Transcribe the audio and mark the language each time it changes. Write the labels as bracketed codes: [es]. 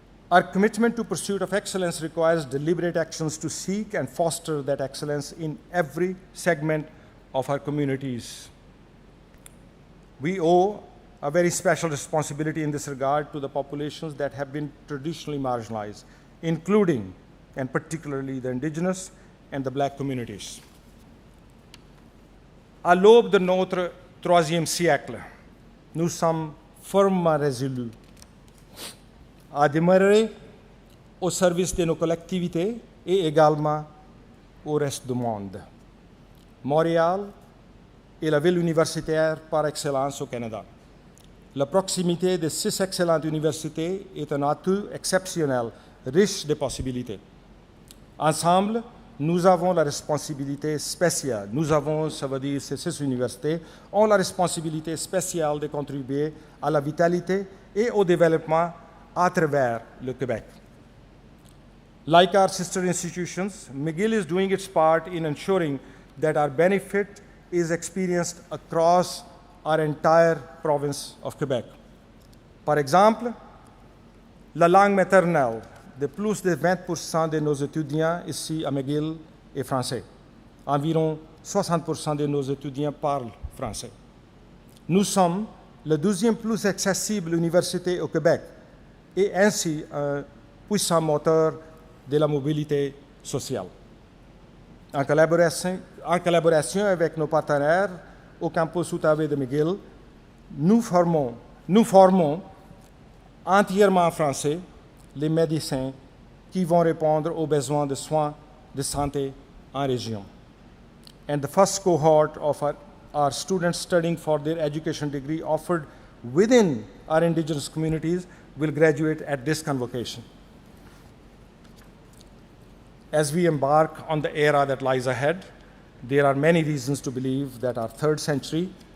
[en] Our commitment to pursuit of excellence requires deliberate actions to seek and foster that excellence in every segment of our communities. We owe a very special responsibility in this regard to the populations that have been traditionally marginalized, including and particularly the indigenous and the Black communities. [fr] À l'aube de notre troisième siècle, nous sommes fermement résolus à demeurer au service de nos collectivités et également au reste du monde. Montréal est la ville universitaire par excellence au Canada. La proximité de 6 excellentes universités est un atout exceptionnel, riche de possibilités. Ensemble, nous avons la responsabilité spéciale, ça veut dire ces 6 universités, ont la responsabilité spéciale de contribuer à la vitalité et au développement à travers le Québec. [en] Like our sister institutions, McGill is doing its part in ensuring that our benefit is experienced across our entire province of Quebec. [fr] Par exemple, la langue maternelle de plus de 20% de nos étudiants ici à McGill est français. Environ 60% de nos étudiants parlent français. Nous sommes la 12e plus accessible université au Québec et ainsi un puissant moteur de la mobilité sociale. En collaboration avec nos partenaires au campus Outaouais de McGill, nous formons entièrement en français les médecins qui vont répondre aux besoins de soins de santé en région. [en] And the first cohort of our students studying for their education degree offered within our indigenous communities will graduate at this convocation. As we embark on the era that lies ahead, there are many reasons to believe that our third century